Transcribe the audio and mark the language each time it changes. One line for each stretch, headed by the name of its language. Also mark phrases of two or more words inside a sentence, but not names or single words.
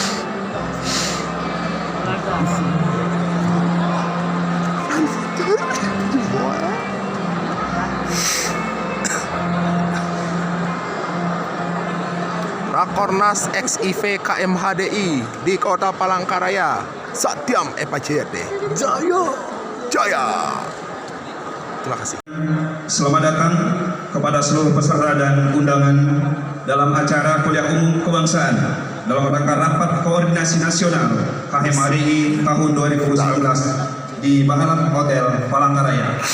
Indonesian: Rakornas XIV KMHDI di Kota Palangkaraya.
Sanskrit: सत्यम् एपचेते। जय। जय.
Indonesian: Terima kasih. Selamat datang kepada seluruh peserta dan undangan dalam acara kuliah umum kebangsaan dalam rangka rapat koordinasi nasional KMHDI tahun 2019 di Bahalap Hotel Palangkaraya.